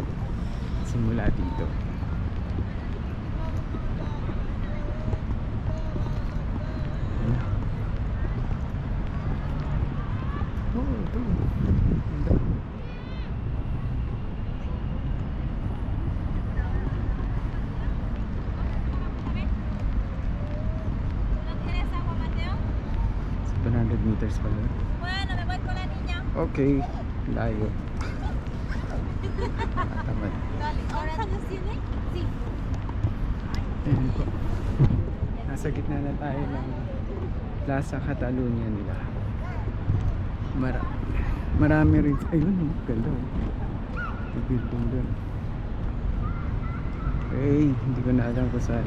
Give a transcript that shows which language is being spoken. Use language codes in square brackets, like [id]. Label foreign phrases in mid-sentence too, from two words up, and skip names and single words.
[tl] Simula dito. Ito. Ganda. Sa 100 meters pa lang. [es] Bueno, me voy con la niña. [tl] Okay, layo. Tamad. [es] ¿Ahora nos tiene? Sí. [tl] Ayan po. Nasa gitna na tayo ng Plaza Catalunya nila. Marami rin. Ayun, oh, ganda. Yung building doon. Okay, hindi ko na alam kung saan.